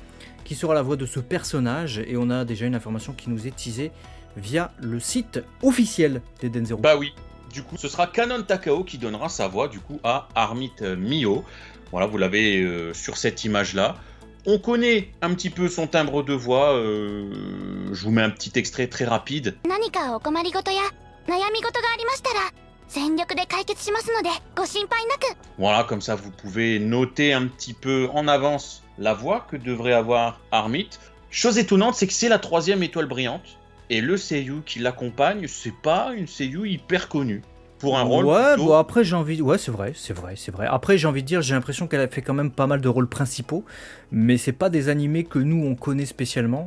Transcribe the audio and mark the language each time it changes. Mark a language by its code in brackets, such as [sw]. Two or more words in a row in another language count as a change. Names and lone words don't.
[fr] Qui sera la voix de ce personnage? Et on a déjà une information qui nous est teasée via le site officiel d'Eden Zero. Bah oui. Du coup, ce sera Kanon Takao qui donnera sa voix du coup à Armite Mio. Voilà, vous l'avez sur cette image-là. On connaît un petit peu son timbre de voix. Je vous mets un petit extrait très rapide. [ja] 何かお困りごとや悩み事がありましたら全力で解決しますのでご心配なく。 [fr] Voilà, comme ça vous pouvez noter un petit peu en avance la voix que devrait avoir Armit. Chose étonnante, c'est que c'est la 3e étoile brillante. Et le seiyuu qui l'accompagne, c'est pas une seiyuu hyper connue. Pour un rôle Ouais, plutôt... bon après j'ai envie... Ouais, c'est vrai. Après j'ai envie de dire, j'ai l'impression qu'elle a fait quand même pas mal de rôles principaux, mais c'est pas des animés que nous on connaît spécialement.